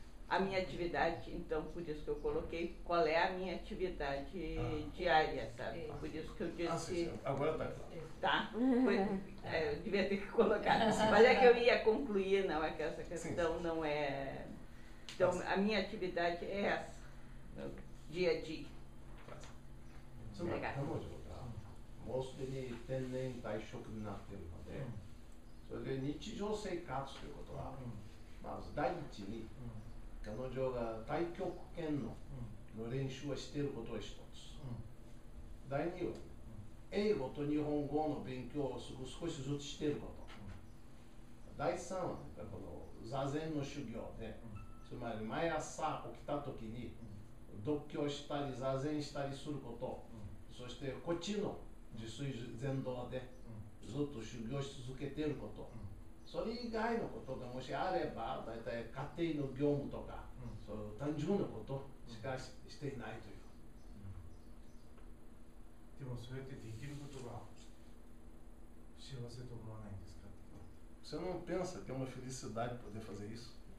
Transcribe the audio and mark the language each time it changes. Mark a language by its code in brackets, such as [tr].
[pt] A minha atividade, então, por isso que eu coloquei qual é a minha atividade diária, sabe? Por isso que eu disse... Agora está claro. Tá? Eu devia ter que colocar. Mas é que eu ia concluir, não é que essa questão não é... Então, a minha atividade é essa, no dia a dia. [ja] つまり彼女がもうすでに定年退職になっているので、それで日常生活ということは、まず第一に彼女が太極拳の練習をしていることが一つ、第二は英語と日本語の勉強を少しずつしていること、第三は、この座禅の修行で、つまり毎朝起きたときに読経したり座禅したりすること、そしてこっちの自炊禅道でずっと修行し続けていること、それ以外のことがもしあれば、だいたい家庭の業務とか、そういう単純なことしかしていないという。もそうやってできることが幸せと思わないんですか？ [pt] Você não pensa que é uma felicidade poder fazer isso?